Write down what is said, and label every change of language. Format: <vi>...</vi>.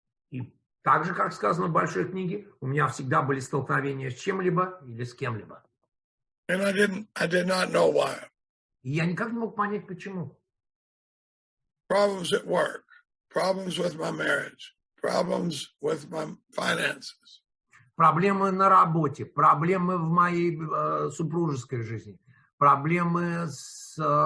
<ru>И так же, как сказано в большой книге, у меня всегда были столкновения с чем-либо или с кем-либо.</ru> <en>And I did not know why.</en> <ru>И я никак не мог понять, почему.</ru> <en>Problems at work, problems with my marriage, problems with my finances.</en> <ru>Проблемы на работе, проблемы в моей супружеской жизни, проблемы с...</ru>